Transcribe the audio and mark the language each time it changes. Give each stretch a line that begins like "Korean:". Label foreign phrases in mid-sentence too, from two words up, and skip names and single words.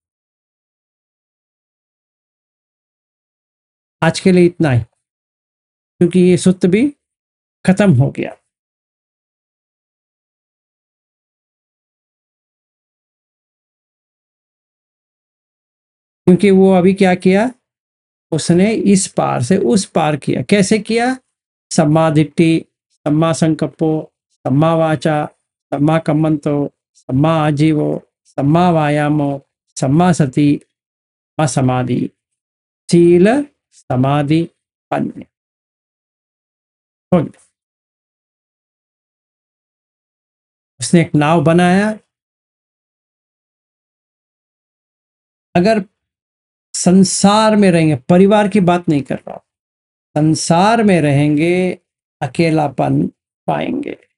Hindi: आज के लिए इतना ही, क्योंकि ये सूत्र भी खत्म हो गया। क्योंकि वो अभी क्या किया, उसने इस पार से उस पार किया। कैसे किया?
Pali: सम्मा दिट्ठि, सम्मा संकप्पो, सम्मा वाचा, सम्मा कम्मंतो, सम्मा आजीवो, सम्मा वायामो, सम्मा सति, सम्मा समाधि, शील समाधि पन्य।
Hindi: हो गया। उसने एक नाव बनाया। अगर संसार में रहेंगे, परिवार की बात नहीं कर रहा हूं, संसार में रहेंगे, अकेलापन पाएंगे।